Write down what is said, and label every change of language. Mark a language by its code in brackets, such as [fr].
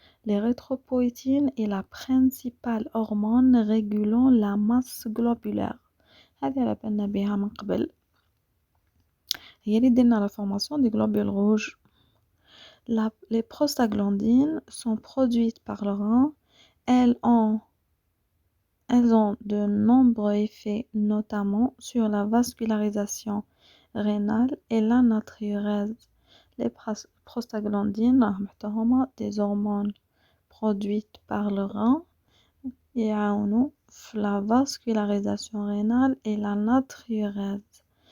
[fr] l'érythropoïétine est la principale hormone régulant la masse globulaire. [ar] هذه على بالنا بها من قبل، هي اللي ديرنا [fr] la formation des globules rouges. les prostaglandines sont produites par le rein. elles ont de nombreux effets, notamment sur la vascularisation rénale et la natriurése. les prostaglandines هما des hormones produites par le rein [ar] يعاونوا في [fr] la vascularisation rénale et la natriurése.